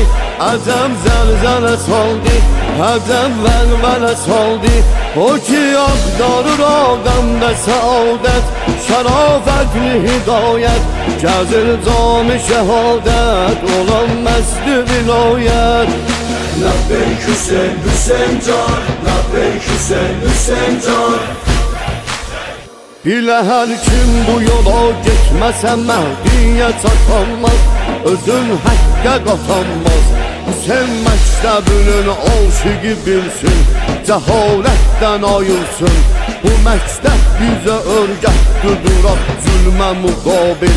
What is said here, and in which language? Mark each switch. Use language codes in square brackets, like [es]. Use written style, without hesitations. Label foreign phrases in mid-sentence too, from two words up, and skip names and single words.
[az] Əcəb zəlzələ saldı, əcəb vəlvələ saldı. O ki axtarır Adəmdə səadət, şərafətli hidayət. Gəzir cami şəhadət, olan məzdi vilayət. [fa] لبیک حسین حسین جان لبیک حسین حسین جان [az] Bilə hər kim bu yola getməsə Məhdiyə çatanmaz, özün həqqə qatanmaz. Hüseyin məktəbinin aşıqı bilsin, cəhalətdən ayılsın. Bu məktəb bizə örgətdir duraq zülmə müqabil.